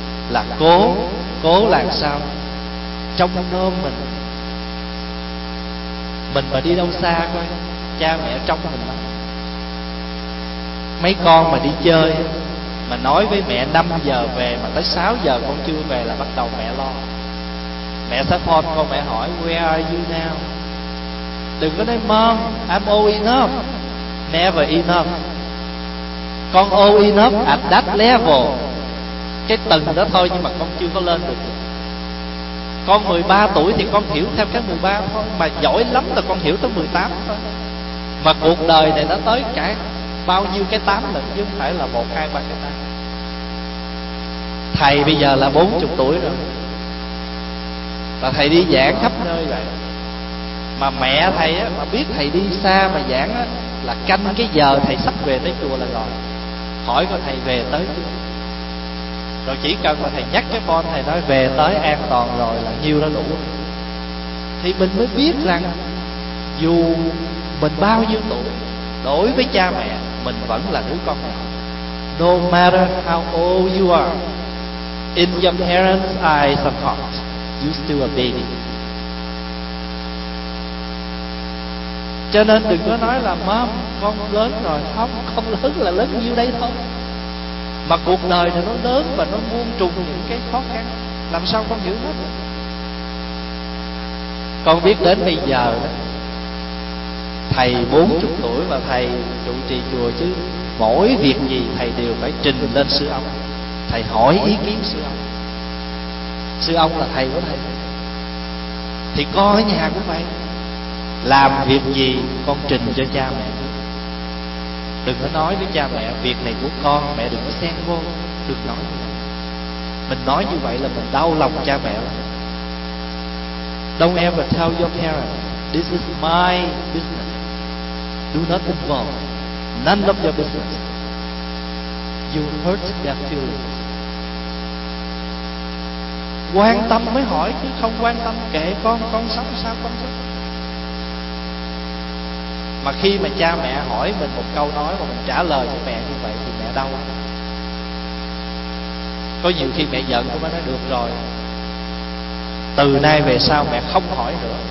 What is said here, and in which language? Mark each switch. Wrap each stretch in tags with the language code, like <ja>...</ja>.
<vi>Là cố, cố làm sao trong nôm mình. Mình mà đi đâu xa coi, cha mẹ trong mình lắm. Mấy con mà đi chơi mà nói với mẹ 5 giờ về mà tới 6 giờ con chưa về là bắt đầu mẹ lo. Mẹ sẽ phone con, mẹ hỏi</vi> <en>where are you now.</en> <vi>Đừng có nói</vi> <en>mom, I'm old enough. Never enough. Con old enough at that level.</en> <vi>Cái tầng đó thôi nhưng mà con chưa có lên được. Con 13 tuổi thì con hiểu theo cái 13 thôi, mà giỏi lắm là con hiểu tới 18 thôi. Mà cuộc đời này nó tới cả bao nhiêu cái 8 lần chứ không phải là 1, 2, 3 cái 8. Thầy bây giờ là 40 tuổi rồi, là thầy đi giảng khắp nơi vậy. Mà mẹ thầy á, mà biết thầy đi xa mà giảng á, là canh cái giờ thầy sắp về tới chùa là rồi. Hỏi coi thầy về tới chưa. Rồi chỉ cần mà thầy nhắc cái phone, thầy nói về tới an toàn rồi là nhiêu đó đủ. thì mình mới biết rằng dù mình bao nhiêu tuổi, đối với cha mẹ mình vẫn là đứa con nhỏ.</vi> <en>No matter how old you are, in your parents' eyes of heart, you're still a baby.</en> <vi>Cho nên đừng có nói là mom, con lớn rồi. Không, không lớn là lớn nhiêu đấy thôi. Mà cuộc đời thì nó lớn và nó muôn trùng những cái khó khăn, làm sao con hiểu hết? Con biết đến bây giờ thầy 40 tuổi và thầy trụ trì chùa, chứ mỗi việc gì thầy đều phải trình lên sư ông, thầy hỏi ý kiến sư ông. Sư ông là thầy của thầy. Thì con ở nhà cũng vậy, làm việc gì con trình cho cha mẹ. Đừng có nói với cha mẹ việc này của con, mẹ đừng có xen vô, được nói. Mình nói như vậy là mình đau lòng cha mẹ.</vi> <en>Don't ever tell your parents, this is my business. Do not involve. None of your business. You hurt their feelings.</en> <vi>Quan tâm mới hỏi, chứ không quan tâm kệ con sống sao con sống. Mà khi mà cha mẹ hỏi mình một câu nói mà mình trả lời cho mẹ như vậy thì mẹ đau. Có nhiều khi mẹ giận cũng nói được rồi, từ nay về sau mẹ không hỏi nữa.</vi>